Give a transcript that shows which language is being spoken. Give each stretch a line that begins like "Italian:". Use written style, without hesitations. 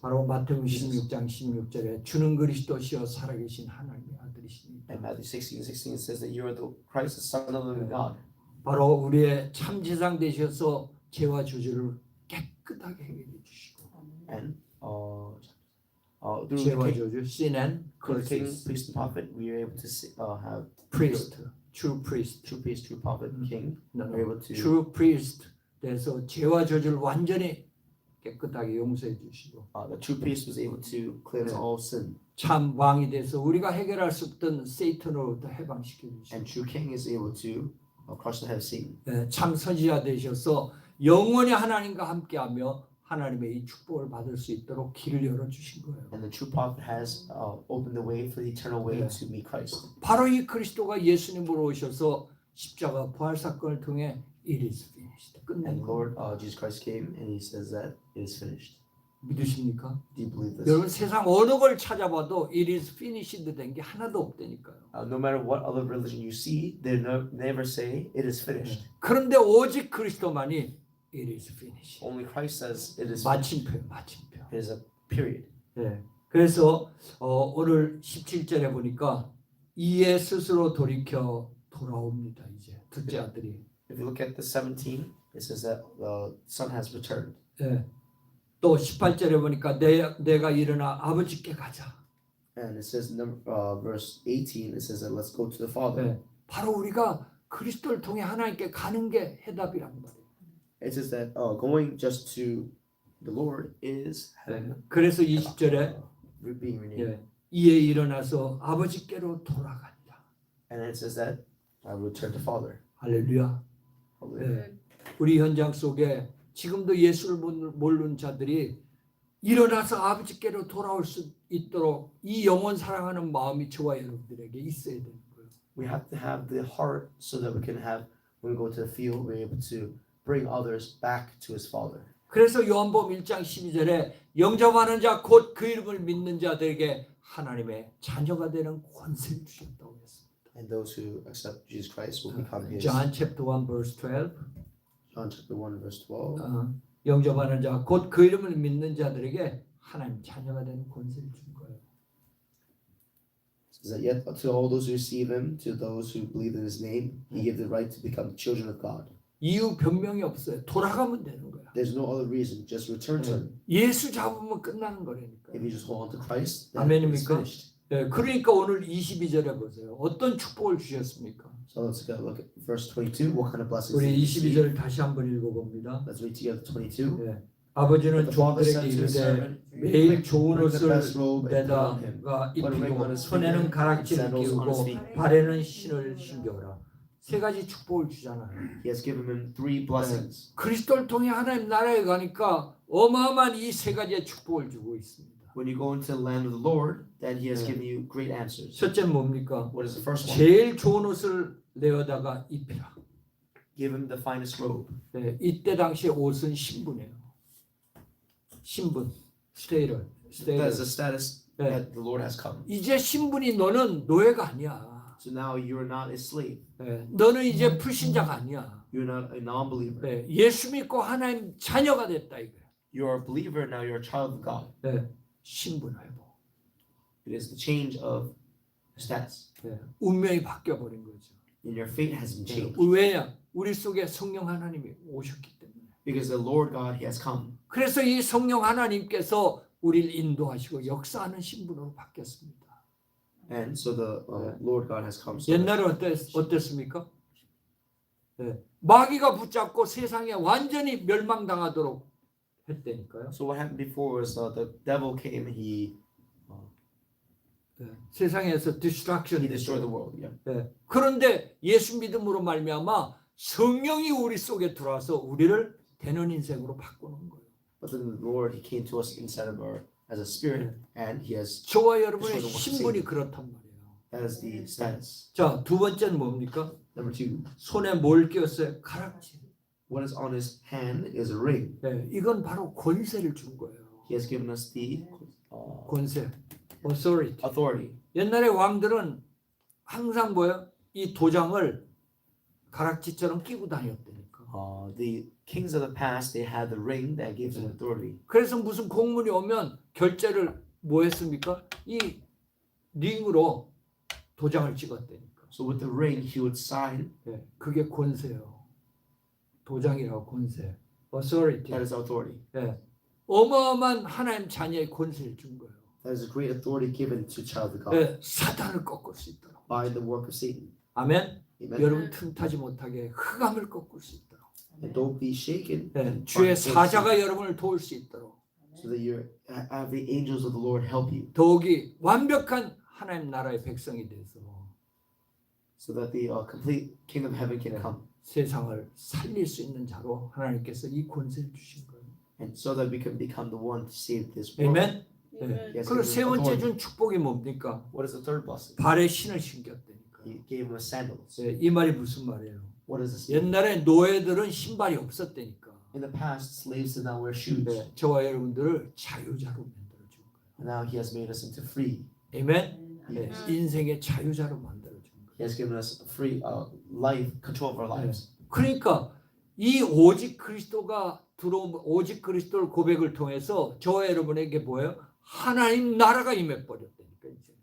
Korean: 바로 마태복음 16장 16절에 주는 그리스도시여 살아계신 하나님의 아들이시니.
English: And Matthew 16:16 says that you are the Christ, the Son of the living God.
Korean: 바로 우리의 참 제사장 되셔서 죄와 저주를 깨끗하게 해결해 주시고.
English: And
Korean: 죄와 저주,
English: sin and through the king, curses. priest, and prophet, we are able to have priest, true priest. true priest, true prophet, king. No, We're able to true priest
Korean: 돼서 죄와 저주를 완전히 깨끗하게 용서해 주시고
English: the true priest was able to cleanse all sin,
Korean: 참 왕이 돼서 우리가 해결할 수 없던 세이탄으로부터 해방시켜 주시고
English: and true king is able to crush the head of Satan.
Korean: 네, 참 선지자 되셔서 영원히 하나님과 함께하며 하나님의 이 축복을 받을 수 있도록 길을 열어 주신 거예요.
English: And the true prophet has opened the way for the eternal way to meet Christ.
Korean: 바로 이 그리스도가 예수님으로 오셔서 십자가 부활 사건을 통해
English: it is finished.
Korean: 끝낸
English: And
Korean: 거.
English: Lord Jesus Christ came and he says that it is finished.
Korean: 믿으십니까?
English: Do you believe this?
Korean: 여러분 세상 어느 걸 찾아봐도
English: it is finished
Korean: 된 게 하나도 없다니까요.
English: No matter what other religion you see, they never say it is finished.
Korean: 그런데 오직 그리스도만이
English: it is finished. Only Christ says it is finished.
Korean: 마침표, 마침표.
English: It is a period.
Korean: 네. 그래서 오늘 17절에 보니까 이에 스스로 돌이켜 돌아옵니다. 이제 둘째 아들이.
English: If you look at the 17, it says that the son has returned.
Korean: 네. 또 18절에 보니까 내가 일어나 아버지께 가자.
English: And it says verse 18, it says that let's go to the Father.
Korean: 네. 바로 우리가 그리스도를 통해 하나님께 가는 게 해답이란 말이에요.
English: It says that going just to the Lord is
Korean: 네. 그래서 20절에
English: being renewed.
Korean: 이에 일어나서 아버지께로 돌아간다.
English: And it says that I will return to Father.
Korean: 할렐루야.
English: Hallelujah.
Korean: 네. 우리 현장 속에 지금도 예수를 모르는 자들이 일어나서 아버지께로 돌아올 수 있도록 이 영혼 사랑하는 마음이 저와 여러분들에게 있어야 되는 거예요.
English: We have to have the heart so that we can have, when we go to the field, we're able to bring others back to his Father.
Korean: 그래서 요한복음 1장 12절에 영접하는 자 곧 그 이름을 믿는 자들에게 하나님의 자녀가 되는 권세를 주셨다고 했습니다.
English: And those who accept Jesus Christ will become his. John chapter 1 verse 12. John chapter 1 verse 12.
Korean: 영접하는 자 곧 그 이름을 믿는 자들에게 하나님 자녀가 되는 권세를 준 거예요.
English: is that yet to all those who receive him, to those who believe in his name, he gave the right to become children of God.
Korean: 이유 변명이 없어요. 돌아가면 되는 거야.
English: There's no other reason. Just return to him.
Korean: 예수 잡으면 끝나는 거라니까.
English: If you just hold on to Christ, then it's
Korean: 아멘입니까?
English: finished.
Korean: 예, 그러니까 오늘 22절에 보세요. 어떤 축복을 주셨습니까?
English: So let's go look at verse 22. What kind of blessings
Korean: 우리
English: did he receive?
Korean: 22절 다시 한번 읽어봅니다.
English: Let's read together 22.
Korean: 예, 아버지는
English: The father
Korean: 종들에게
English: said to his servant,
Korean: 매일 좋은
English: Bring the
Korean: 옷을
English: best robe and put on him.
Korean: 내다가
English: Put a ring
Korean: 입히고
English: on his
Korean: 손에는
English: finger,
Korean: 가락지를
English: sandals on his
Korean: 끼우고
English: feet.
Korean: 발에는 신을 신겨라. 세 가지 축복을 주잖아요.
English: He has given him three blessings.
Korean: 그리스도를 통해 하나님 나라에 가니까 어마어마한 이 세 가지의 축복을 주고 있습니다.
English: When you go into the land of the Lord, then he has given you great answers.
Korean: 첫째는 뭡니까?
English: What is the first one?
Korean: 제일 좋은 옷을 내어다가 입히라.
English: Give him the finest robe.
Korean: 네, 이때 당시에 옷은 신분이에요. 신분, 스테이럴.
English: That is the status
Korean: 네.
English: that the Lord has come.
Korean: 이제 신분이 너는 노예가 아니야.
English: So now you're not a slave.
Korean: 네, 너는 이제 불신자가 아니야.
English: You're not a non-believer.
Korean: 네, 예수 믿고 하나님 자녀가 됐다 이거야.
English: You're a believer, now you're a child of God.
Korean: 네, 신분 회복.
English: It is the change of status.
Korean: 네, 운명이 바뀌어 버린 거죠.
English: And your fate has been
Korean: 네,
English: changed.
Korean: 왜냐? 우리 속에 성령 하나님이 오셨기 때문에.
English: Because the Lord God, he has come.
Korean: 그래서 이 성령 하나님께서 우리를 인도하시고 역사하는 신분으로 바뀌었습니다.
English: And so the Lord God has come. So that
Korean: 옛날에 어땠습니까? 네. 마귀가 붙잡고 세상에 완전히 멸망당하도록 했다니까요.
English: So what happened before was the devil came and he
Korean: 네. 세상에서 디스트랙션.
English: destroyed the world. Yeah.
Korean: 네. 그런데 예수 믿음으로 말미암아 성령이 우리 속에 들어와서 우리를 되는 인생으로 바꾸는 거예요.
English: But then the Lord, he came to us inside of our as a spirit, and he has
Korean: 저와 여러분의 신분이 그렇단 말이에요.
English: that is the status.
Korean: 자, 두 번째는 뭡니까?
English: Number two,
Korean: 손에 뭘 끼웠어요? 가락지.
English: what is on his hand is a ring.
Korean: 네. 이건 바로 권세를 준 거예요.
English: He has given us the
Korean: 권세, authority.
English: authority.
Korean: 옛날에 왕들은 항상 뭐요? 이 도장을 가락지처럼 끼고 다녔다니까.
English: The kings of the past, they had the ring that gives them authority.
Korean: 그래서 무슨 공문이 오면 결제를 뭐 했습니까? 이 링으로 도장을 찍었다니까.
English: So with the ring, he would sign.
Korean: 네, 그게 권세요. 도장이라고 권세. authority.
English: That is authority.
Korean: 네, 어마어마한 하나님 자녀의 권세를 준 거예요.
English: That is a great authority given to child of God
Korean: 네, 사단을 꺾을 수 있도록.
English: by the work of Satan.
Korean: 아멘.
English: Amen.
Korean: 여러분 틈타지 못하게 흑암을 꺾을 수 있도록.
English: And don't be shaken.
Korean: 네, 주의 사자가 여러분을 도울 수 있도록.
English: So that you have the angels of the Lord help you.
Korean: 더욱이 완벽한 하나님 나라의 백성이 돼서
English: So that the complete kingdom of heaven can come.
Korean: 세상을 살릴 수 있는 자로 하나님께서 이 권세를 주신 거예요.
English: And so that we can become the one to save this world.
Korean: 아멘. 네.
English: Yes,
Korean: 그리고
English: given
Korean: 세 번째
English: authority.
Korean: 준 축복이 뭡니까?
English: What is the third blessing?
Korean: 발에 신을 신겼다니까.
English: He gave him a sandals.
Korean: 네, 이 말이 무슨 말이에요?
English: What is this?
Korean: 옛날에 노예들은 신발이 없었다니까.
English: In the past, slaves did not wear shoes.
Korean: 네, 저와 여러분들을 자유자로 만들어 준 거예요.
English: And now he has made us into free.
Korean: 아멘. 네, 인생의 자유자로 만들어 준 거예요.
English: He has given us free life, control of our lives.
Korean: 그러니까 이 오직 그리스도가 들어온 오직 그리스도를 고백을 통해서 저와 여러분에게 뭐예요? 하나님 나라가 임해 버렸다니까 이제.